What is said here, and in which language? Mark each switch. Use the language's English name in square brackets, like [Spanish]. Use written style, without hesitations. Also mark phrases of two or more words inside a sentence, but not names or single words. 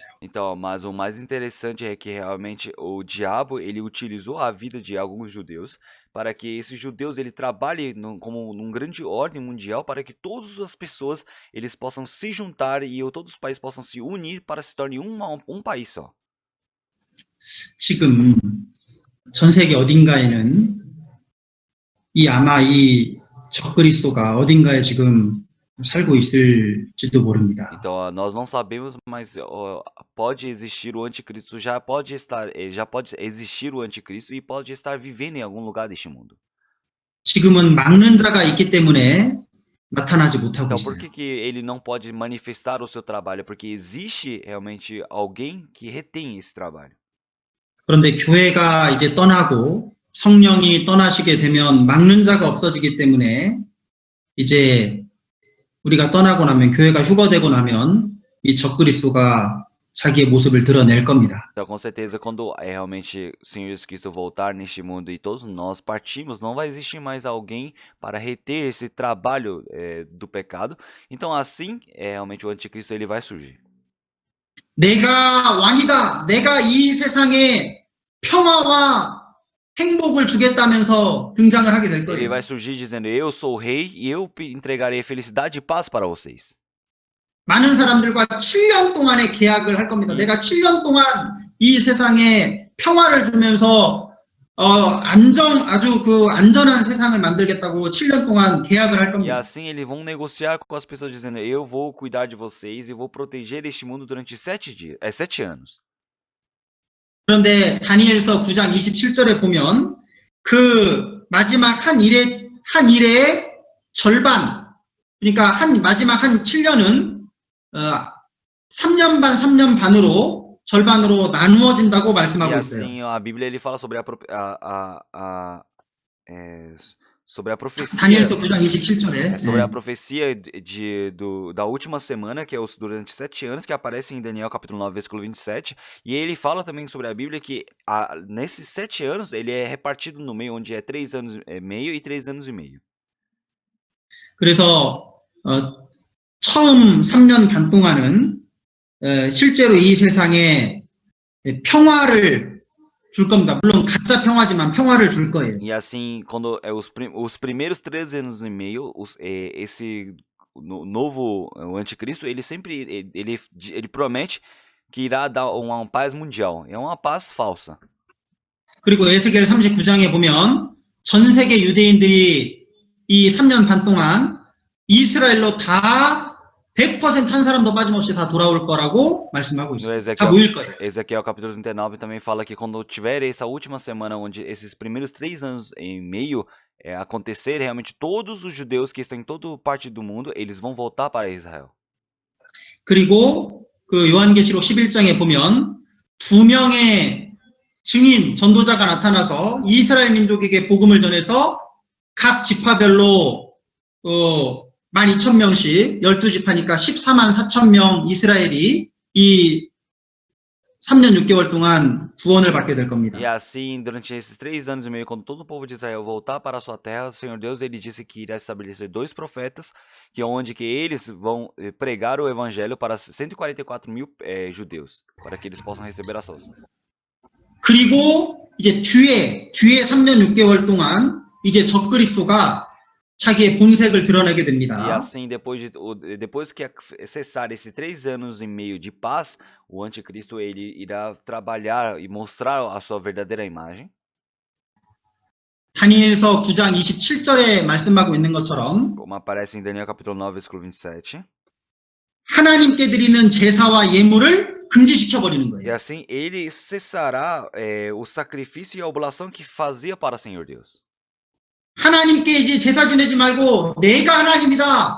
[Portuguese] Então, mas o mais interessante é que realmente o diabo ele utilizou a vida de alguns judeus para que esses judeus ele trabalhe como num grande ordem mundial para que todas as pessoas eles possam se juntar e todos os países possam se unir para se torne um país só. [Korean] 지금 전 세계 어딘가에는 아마 이 적그리스도가 어딘가에 지금 살고 있을지도 모릅니다. [Portuguese] Então, nós não sabemos, mas pode existir o anticristo, já pode existir o anticristo e pode estar vivendo em algum lugar deste mundo. [Korean] 지금은 막는 자가 있기 때문에 나타나지 못하고 [Portuguese] Então, por [Korean] 있어요. [Portuguese] que ele não pode manifestar o seu trabalho? Porque existe realmente alguém que retém esse trabalho. [Korean] 그런데 교회가 이제 떠나고 성령이 떠나시게 되면 막는 자가 없어지기 때문에 이제 우리가 떠나고 나면 교회가 휴거되고 나면 이 적그리스도가 자기의 모습을 드러낼 겁니다. [Portuguese] Então, com certeza, quando realmente o Senhor Jesus Cristo voltar neste mundo e todos nós partimos, não vai existir mais alguém para reter esse trabalho do pecado. Então, assim, realmente o anticristo ele vai surgir. [Korean] 내가 왕이다. 내가 이 세상에 평화와 행복을 주겠다면서 등장을 하게 될 [Portuguese] Ele [Korean] 거예요. [Portuguese] vai surgir dizendo, eu sou o rei e eu entregarei felicidade e paz para vocês. [Korean] 많은 사람들과 7년 동안의 계약을 할 겁니다. 내가 7년 동안 이 세상에 평화를 주면서 아주 그 안전한 세상을 만들겠다고 7년 동안 계약을 할 [Portuguese] E [Korean] 겁니다. [Portuguese] assim eles vão negociar com as pessoas dizendo, eu vou cuidar de vocês e vou proteger este mundo durante 7 anos. [Korean] 그런데 다니엘서 9장 27절에 보면 그 마지막 한 일의 절반, 그러니까 마지막 한 7년은 3년 반, 3년 반으로 절반으로 나누어진다고 [Portuguese] E [Korean] 말씀하고 있어요. [Portuguese] assim a Bíblia ele fala sobre sobre a profecia. [Korean] 다니엘서 9장 27절에 [Portuguese] Sobre a profecia da última semana, que é durante 7 anos, que aparece em Daniel capítulo 9, versículo 27. E ele fala também sobre a Bíblia que nesses 7 anos ele é repartido no meio, onde é 3 anos e meio e 3 anos e meio. [Korean] 그래서 처음 3년 반 동안은 실제로 이 세상에 평화를 줄 겁니다. 물론 가짜 평화지만 평화를 줄 거예요. [Portuguese] E assim, quando os primeiros 13 anos e meio, esse novo o anticristo, ele sempre ele promete que irá dar uma paz mundial. É uma paz falsa. [Korean] 그리고 에스겔 39장에 보면 전 세계 유대인들이 이 3년 반 동안 이스라엘로 다 100% 한 사람도 빠짐없이 다 돌아올 거라고 말씀하고 [Portuguese] No [Korean] 있어요. 다 모일 거예요. [Portuguese] Ezequiel capítulo 39 também fala que quando tiver essa última semana, onde esses primeiros 3 anos e meio acontecer, realmente todos os judeus que estão em toda parte do mundo, eles vão voltar para Israel. [Korean] 그리고 그 요한계시록 11장에 보면 2명의 증인, 전도자가 나타나서 이스라엘 민족에게 복음을 전해서 각 지파별로 12,000명씩 12지파니까 14만 4천 명 이스라엘이 이 3년 6개월 동안 구원을 받게 될 겁니다. [Portuguese] E assim, durante esses 3 anos e meio, quando todo o povo de Israel voltar para a sua terra, o Senhor Deus, ele disse que irá estabelecer 2 profetas, que onde que eles vão pregar o evangelho para 144 mil judeus, para que eles possam receber a salvação. [Korean] 그리고 이제 뒤에 3년 6개월 동안 이제 적그리스도가 자기의 본색을 드러내게 [Portuguese] E [Korean] 됩니다. [Portuguese] assim, depois que cessar esses 3 anos e meio de paz, o anticristo ele irá trabalhar e mostrar a sua verdadeira imagem. [Korean] 다니엘서 9장 27절에 말씀하고 있는 것처럼 [Portuguese] Como aparece em Daniel capítulo 9, versículo 27. [Korean] 하나님께 드리는 제사와 예물을 금지시켜 버리는 [Portuguese] E [Korean] 거예요. [Portuguese] assim, ele cessará o sacrifício e a oblação que fazia para o Senhor Deus. [Korean] 하나님께 이제 제사 지내지 말고 내가 하나님이다.